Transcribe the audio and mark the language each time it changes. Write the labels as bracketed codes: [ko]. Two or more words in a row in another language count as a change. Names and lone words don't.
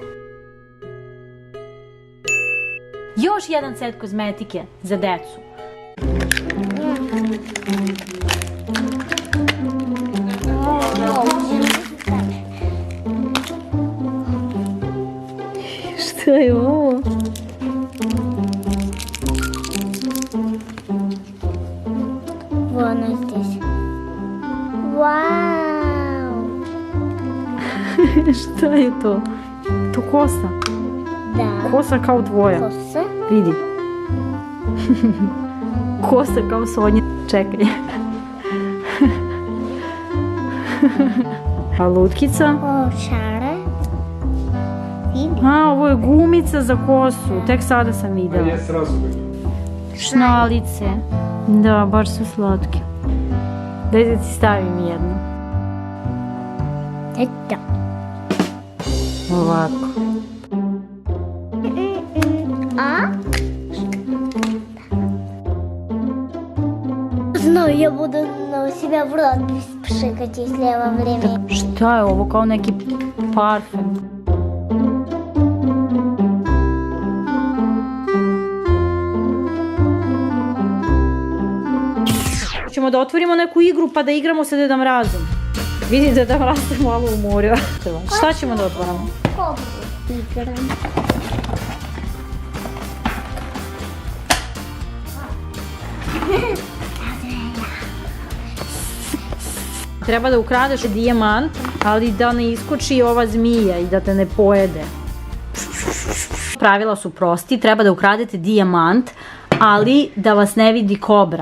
[sr] Još jedan set kozmetike za decu. Šta je ovo? [ru] Вон здесь. Вау! [sr] Šta je to? To kosa. [ru] Да. [sr] Kosa kao tvoja. [ru] Коса. [sr] Vidi. Kosa kao Sonja. Čekaj. A lutkica? [ru] О, шара. [sr] Види. A, ovo je gumica za kosu. Tek sada sam videla. Ja srazu vidim. Šnalice. Da, baš su slatke. Daj da ti stavim jednu. [ru] Это. [sr] Ovako. А? [ru] Знаю, я буду на себя в рот пшикать, если я во время... [sr] Šta je ovo? Kao neki parfem. Ćemo da otvorimo neku igru pa da igramo sa Deda Mrazom. Vidi Deda Mraz se malo umorio. Šta ćemo da otvoramo? [ru] Кобру играем. [sr] Treba da ukradeš dijamant, ali da ne iskoči ova zmija i da te ne pojede. Pravila su prosti, treba da ukradete dijamant, ali da vas ne vidi kobra.